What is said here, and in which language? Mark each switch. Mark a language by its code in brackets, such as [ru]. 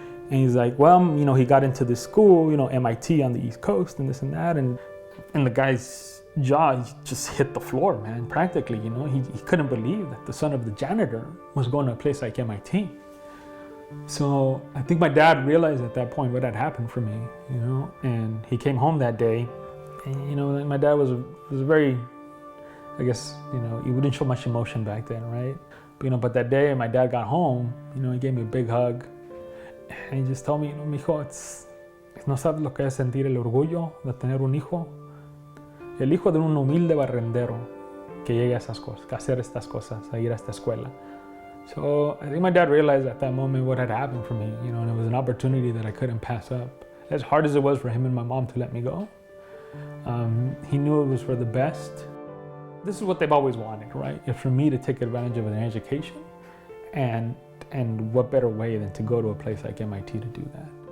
[en] And he's like, well, he got into this school, MIT on the East Coast and this and that, and the guy's jaw just hit the floor, man, practically, he couldn't believe that the son of the janitor was going to a place like MIT. So I think my dad realized at that point what had happened for me, and he came home that day, and my dad was very, I guess, he wouldn't show much emotion back then, right? But that day my dad got home, he gave me a big hug, and he just told me, [es] mijo, no sabes lo que es sentir el orgullo de tener un hijo, el hijo de un humilde barrendero que llegue a esas cosas, a hacer estas cosas, a ir a esta escuela. [en] So I think my dad realized at that moment what had happened for me, and it was an opportunity that I couldn't pass up. As hard as it was for him and my mom to let me go, he knew it was for the best. This is what they've always wanted, right? It's for me to take advantage of an education, and what better way than to go to a place like MIT to do that.